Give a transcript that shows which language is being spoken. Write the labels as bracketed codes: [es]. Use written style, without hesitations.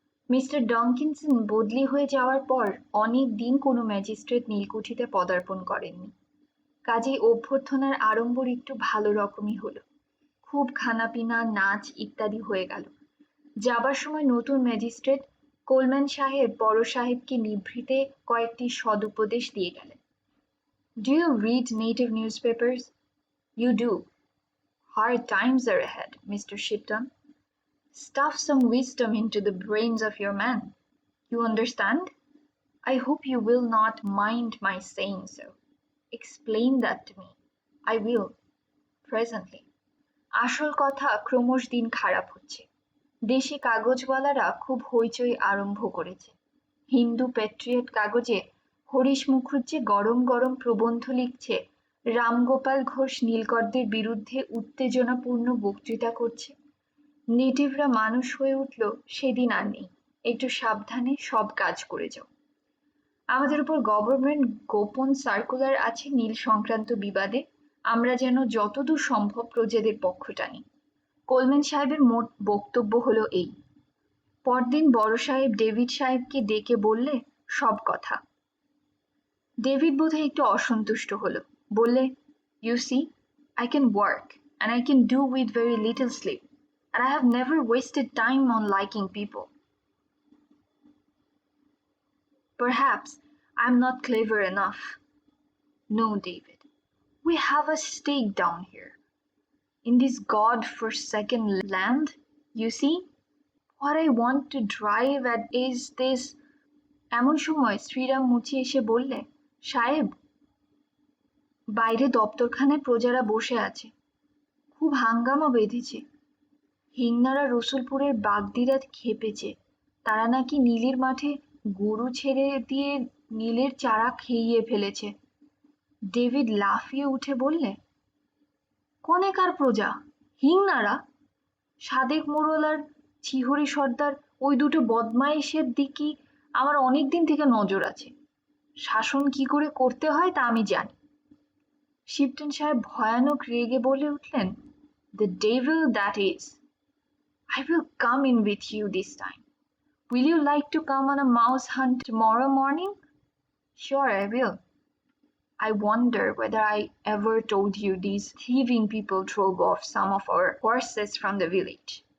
[bn] Mister ডঙ্কিনসন বদলি হয়ে যাওয়ার পর অনেক দিন কোনো ম্যাজিস্ট্রেট নীলকুঠিতে পদার্পণ করেননি। কাজেই অভ্যর্থনার আড়ম্বর একটু ভালো রকমই হলো। খুব খানাপিনা, নাচ ইত্যাদি হয়ে গেল। যাবার সময় নতুন ম্যাজিস্ট্রেট কোলম্যান সাহেব বড় সাহেবকে নিভৃতে কয়েকটি সদুপদেশ দিয়ে গেলেন। [en] Do you read native newspapers? You do. Hard times are ahead, Mr. Shipton. Stuff some wisdom into the brains of your men. You understand? I hope you will not mind my saying so. Explain that to me. I will, presently. [bn] আসল কথা, ক্রমশ দিন খারাপ হচ্ছে। দেশি কাগজওয়ালারা খুব হইচই আরম্ভ করেছে। হিন্দু প্যাট্রিয়ট কাগজে হরিশ মুখুজ্জে গরম গরম প্রবন্ধ লিখছে, রামগোপাল ঘোষ নীলকরদের বিরুদ্ধে উত্তেজনাপূর্ণ বক্তৃতা করছে। নেটিভরা মানুষ হয়ে উঠল সেদিন আর নেই, একটু সাবধানে সব কাজ করে যাও। আমাদের উপর গভর্নমেন্ট গোপন সার্কুলার আছে নীল সংক্রান্ত বিবাদে, আমরা যেন যতদূর সম্ভব প্রজাদের পক্ষ টানি। কোলম্যান সাহেবের মোট বক্তব্য হলো এই। পরদিন বড় সাহেব ডেভিড সাহেবকে ডেকে বললে সব কথা। ডেভিড বোধহয় একটু অসন্তুষ্ট হলো, বললে, [en] You see, I can work and I can do with very little sleep, and I have never wasted time on liking people. Perhaps I'm not clever enough. No, David, we have a stake down here. In this God-forsaken land, you see, what I want to drive at is this. [bn] এমন সময় শ্রীরাম মুচি এসে বললে, সাহেব, বাইরে দপ্তরখানায় প্রজারা বসে আছে, খুব হাঙ্গামা বেঁধেছে। হিংনারা রসুলপুরের বাগদিরা খেপেছে, তারা নাকি নীলের মাঠে গরু ছেড়ে দিয়ে নীলের চারা খেয়ে ফেলেছে। ডেভিড লাফিয়ে উঠে বললে, কনেকার প্রজা? হিংনারা? সাদেক মোড়ল আর ছিহরি সর্দার, ওই দুটো বদমাইশের দিকই আমার অনেক দিন থেকে নজর আছে। শাসন কি করে করতে হয় তা আমি জানি। শিপটন সাহেব ভয়ানক রেগে বলে উঠলেন, [en] The devil that is! I will come in with you this time. Will you like to come on a mouse hunt tomorrow morning? Sure, I will. I wonder whether I ever told you these thieving people drove off some of our horses from the village.